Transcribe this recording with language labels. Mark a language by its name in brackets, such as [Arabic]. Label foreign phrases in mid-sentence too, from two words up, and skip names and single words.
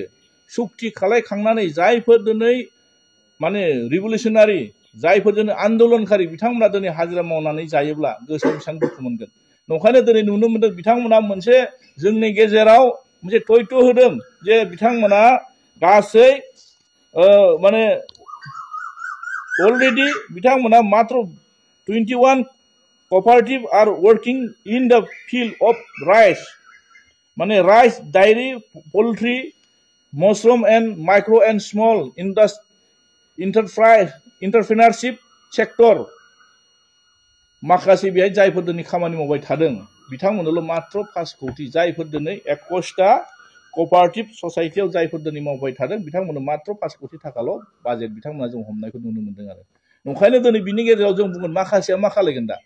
[Bodo] सुक्ति खालामखांनानै जायफोर दिनै माने रिभलिउसनारि जायफोर दिनै आन्दोलनकारि बिथांमोना दिनै हाजिरा मावनानै जायोब्ला गोसोआव बेसेबां दुखु मोनगोन। नंखायनो दिनै नुनो मोनदों बिथांमोना मोनसे जोंनि गेजेराव मोनसे थयथ' होदों जे बिथांमोना गासै माने अलरेडि बिथांमोना मात्र 21 [English] cooperative are working in the field of rice, माने rice, dairy, poultry, mushroom and micro and small entrepreneurship sector [Bodo] माखासे बेहाय जायफोर दिनै खामानि मावबाय थादों बिथांमोननोल' मात्र 5 कोटी, जायफोर दिनै 21टा कॉपरेटिव ससाइटियाव जायफोर दिनै मावबाय थादों बिथांमोननो मात्र 5 कोटी थाखाल' बाजेट बिथांमोना जों हमनायखौ नुनो मोनदों आरो। नंखायनो दिनै बिनि गेजेराव जों बुंगोन माखासेया मा खालायगोन दा।